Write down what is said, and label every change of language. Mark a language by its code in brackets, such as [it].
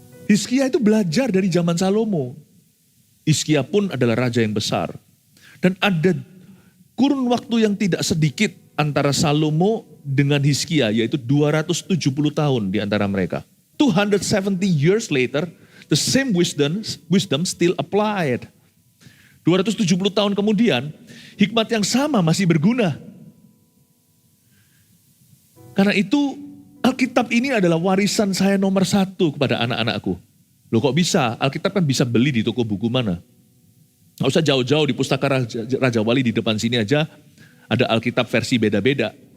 [id] Hizkia itu belajar dari zaman Salomo. Hizkia pun adalah raja yang besar. Dan ada kurun waktu yang tidak sedikit antara Salomo dengan Hizkia, yaitu 270 tahun di antara mereka. [en] 270 years later, the same wisdom still applied. [id] 270 tahun kemudian, hikmat yang sama masih berguna. Karena itu, Alkitab ini adalah warisan saya nomor 1 kepada anak-anakku. Loh kok bisa? Alkitab kan bisa beli di toko buku mana? Nggak usah jauh-jauh, di Pustaka Raja Wali di depan sini aja ada Alkitab versi beda-beda.